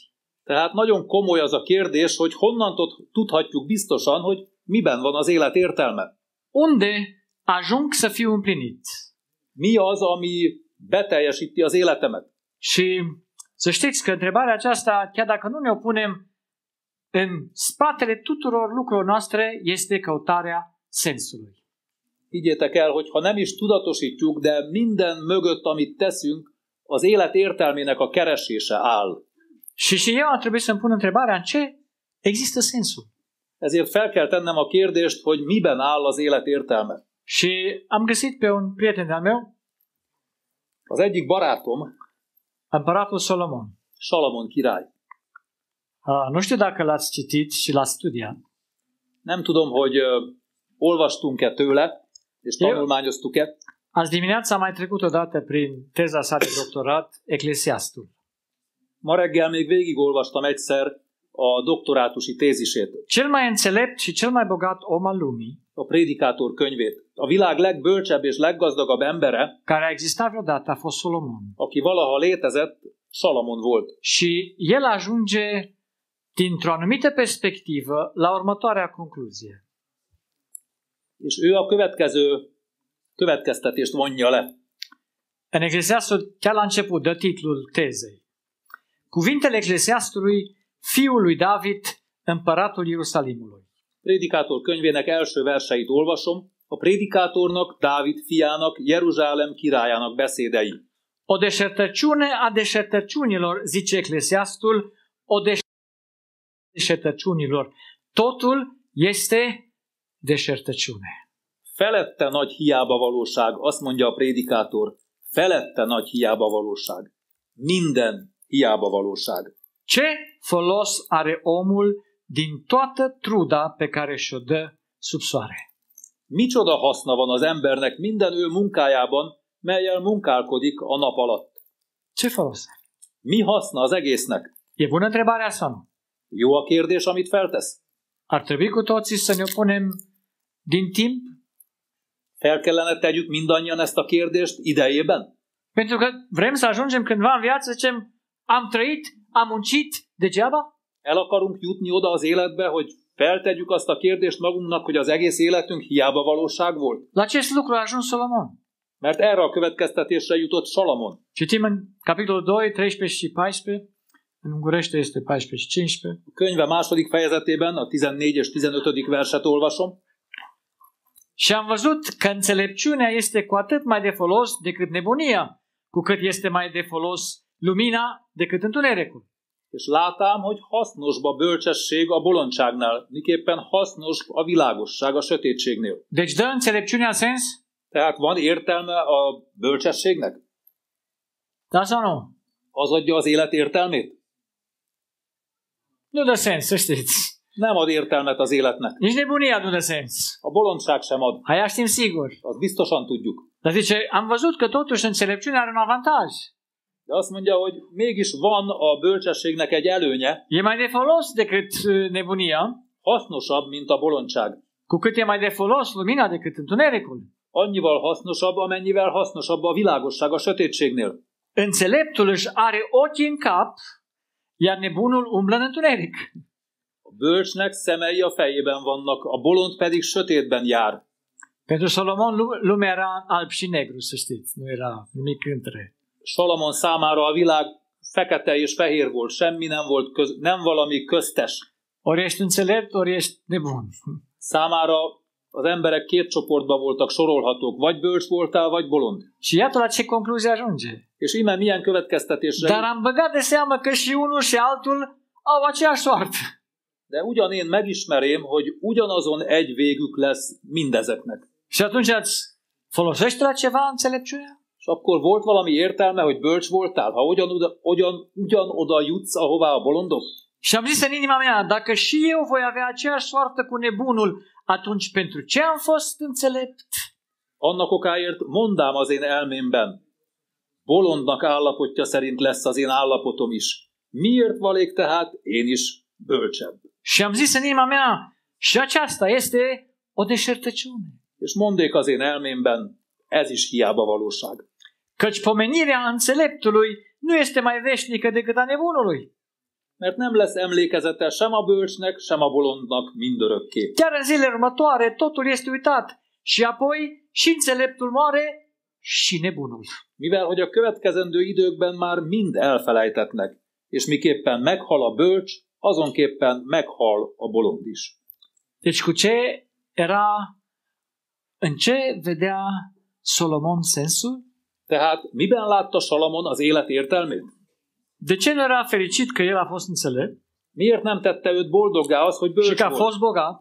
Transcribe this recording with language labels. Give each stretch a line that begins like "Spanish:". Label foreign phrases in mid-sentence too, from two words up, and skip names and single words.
Hungarian: Tehát nagyon komoly az a kérdés, hogy honnan tudhatjuk biztosan, hogy miben van az élet értelme.
Romanian: Unde ajung să fiu împlinit?
Hungarian: Mi az, ami beteljesíti az életemet?
Romanian: Și să știți că întrebarea aceasta, chiar dacă nu ne o punem, în spatele tuturor lucrurilor noastre este căutarea sensului.
Hungarian: Higgyétek el, hogy ha nem is tudatosítjuk, de minden mögött, amit teszünk, az élet értelmének a keresése áll.
Romanian: Și eu ar trebui să-mi pun întrebarea în ce există sensul.
Hungarian: Ezért fel kell tennem a kérdést, hogy miben áll az élet értelme.
Romanian: Și am găsit pe un prieten de-al meu,
Hungarian: Az egyik barátom,
Romanian: împăratul Solomon.
Hungarian: Salamon király.
Romanian: Nu știu dacă l-ați citit și l-ați studiat.
Hungarian: Nem tudom, hogy olvastunk-e tőle, és tanulmányoztuk-e.
Romanian: Azi dimineața am mai trecut odată prin teza sa de doctorat, Eclesiastul.
Hungarian: Ma reggel még végigolvastam egyszer a doktorátusi tézisét,
Romanian: Cel mai înțelept și cel mai bogat om al lumii,
Hungarian: a Prédikátor könyvét. A világ legbölcsebb és leggazdagabb embere,
Romanian: care a existat vreodată, a fost Solomon.
Hungarian: aki valaha létezett, Salamon volt.
Romanian: Și el ajunge, dintr-o anumită perspectivă, la următoarea concluzie.
Hungarian: És ő a következő következtetést vonja le.
Romanian: În Eclesiastul, chiar la început, dă titlul tezei. Cuvintele Eclesiastului, fiul lui David, împăratul Ierusalimului.
Hungarian: Prédikátor könyvének első verseit olvasom. A prédikátornak, Dávid fiának, Jeruzsálem királyának beszédei.
Romanian: O deșertăciune a deșertăciunilor, zice Eclesiastul, o deșertăciunilor. Totul este deșertăciune.
Hungarian: Felette nagy hiába valóság, azt mondja a prédikátor. Felette nagy hiába valóság. Minden hiába valóság.
Romanian: Ce folos are omul din toată truda pe care și-o dă sub soare?
Hungarian: Micsoda haszna van az embernek minden ő munkájában, mellyel munkálkodik a nap alatt?
Romanian: Ce folos are?
Hungarian: Mi haszna az egésznek?
Romanian: E bună întrebarea sau nu?
Hungarian: Jó a kérdés, amit feltesz?
Romanian: Ar trebui cu toții să ne opunem din timp?
Hungarian: Fel kellene tegyük mindannyian ezt a kérdést idejében?
Romanian: Pentru că vrem să ajungem cândva în viață să zicem, am trăit, am muncit degeaba?
Hungarian: El akarunk jutni oda az életbe, hogy feltegyük azt a kérdést magunknak, hogy az egész életünk hiába valóság volt?
Romanian: La acest lucru a ajuns Solomon.
Hungarian: Mert erre a következtetésre jutott Salamon.
Romanian: Citim în capitolul 2, 13 și 14, în ungurește este 14 și 15.
Hungarian: A könyve második fejezetében a 14 és 15. verset olvasom.
Romanian: Și am văzut că înțelepciunea este cu atât mai de folos decât nebunia, cu cât este mai de folos lumina decât întunericul.
Hungarian: És látám, hogy hasznosba bölcsesség a bolondságnál, miképpen hasznos a világosság a sötétségnél.
Romanian: Deci dă înțelepciunea sens?
Hungarian: Tehát van értelme a bölcsességnek?
Romanian: Da sau nu?
Hungarian: Az adja az élet értelmét?
Romanian: Nu dă sens, să știți.
Hungarian: Nem ad értelmet az életnek.
Romanian: Nici nebunia nu dă sens.
Hungarian: A bolondság sem ad.
Romanian: Aia știm sigur.
Hungarian: Azt biztosan tudjuk.
Romanian: Dar zice, am văzut că totuși înțelepciunea are un avantaj.
Hungarian: De azt mondja, hogy mégis van a bölcsességnek egy előnye,
Romanian: E mai de folos decât nebunia,
Hungarian: hasznosabb, mint a bolondság.
Romanian: cu cât e mai de folos lumina decât întunericul.
Hungarian: Annyival hasznosabb, amennyivel hasznosabb a világosság a sötétségnél.
Romanian: Înțeleptul își are ochii în cap, iar nebunul umblă în întuneric.
Hungarian: A bölcsnek szemei a fejében vannak, a bolond pedig sötétben jár.
Romanian: Pentru Solomon lumea era alb și negru, să știți, nu era nimic între.
Hungarian: Salamon számára a világ fekete és fehér volt, semmi nem volt, nem valami köztes.
Romanian: Ori ești înțelept, ori ești nebun.
Hungarian: Számára az emberek két csoportba voltak sorolhatók, vagy bölcs voltál, vagy bolond.
Romanian: Și iată la ce concluzie ajunge.
Hungarian: És ime milyen következtetésre.
Romanian: Dar am băgat de seamă că și unul și altul au aceeași soartă.
Hungarian: De ugyan én megismerém, hogy ugyanazon egy végük lesz mindezeknek.
Romanian: Și atunci îți folosește la ceva înțelepciunea?
Hungarian: És akkor volt valami értelme, hogy bölcs voltál, ha ugyanoda jutsz, ahová a bolondok?
Romanian: Și am zis în inima mea, dacă și eu voi avea aceeași soartă cu nebunul, atunci pentru ce am fost înțelept?
Hungarian: Annak okáért mondám az én elmémben. Bolondnak állapotja szerint lesz az én állapotom is. Miért valék tehát én is bölcsebb?
Romanian: Și am zis în inima mea, și aceasta este o deșertăciune.
Hungarian: És mondék az én elmémben, ez is hiába valóság.
Romanian: Căci pomenirea înțeleptului nu este mai veșnică decât a nebunului.
Hungarian: Mert nem lesz emlékezete sem a bölcsnek, sem a bolondnak mindörökké.
Romanian: Chiar în zilele următoare totul este uitat și apoi și înțeleptul moare și nebunul.
Hungarian: Mivel hogy a következendő időkben már mind elfelejtetnek, és miképpen meghal a bölcs, azonképpen meghal a bolond is.
Romanian: Deci în ce vedea Solomon sensul?
Hungarian: Tehát miben látta Salamon az élet értelmét?
Romanian: De ce nu era fericit că el a fost înțelept?
Hungarian: Miért nem tette őt boldoggá az, hogy
Romanian: Și
Hungarian: bölcs
Romanian: că a
Hungarian: volt,
Romanian: fost bogat?